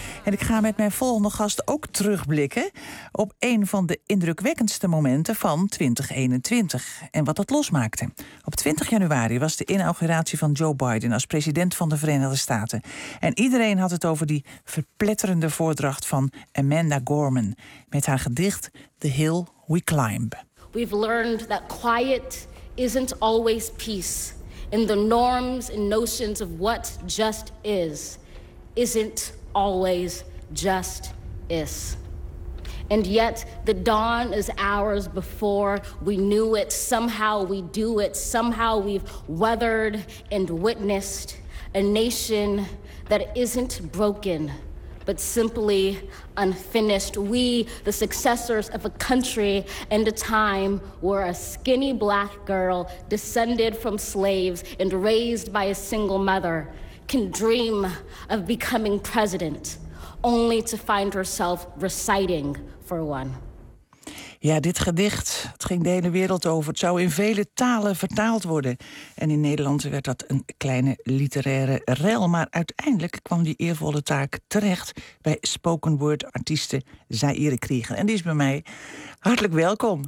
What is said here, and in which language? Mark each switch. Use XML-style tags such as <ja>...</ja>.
<nl>En ik ga met mijn volgende gast ook terugblikken op een van de indrukwekkendste momenten van 2021 en wat dat losmaakte. Op 20 januari was de inauguratie van Joe Biden als president van de Verenigde Staten. En iedereen had het over die verpletterende voordracht van Amanda Gorman met haar gedicht The Hill We Climb.</nl> <en>We've learned that quiet isn't always peace. And the norms and notions of what just is, isn't always just is. And yet the dawn is ours before we knew it. Somehow we do it. Somehow we've weathered and witnessed a nation that isn't broken, but simply unfinished. We, the successors of a country and a time where a skinny black girl descended from slaves and raised by a single mother can dream of becoming president only to find herself reciting for one.</en> <nl>Ja, dit gedicht, het ging de hele wereld over. Het zou in vele talen vertaald worden. En in Nederland werd dat een kleine literaire rel. Maar uiteindelijk kwam die eervolle taak terecht bij spoken word artieste Zaire Krieger. En die is bij mij hartelijk welkom.</nl>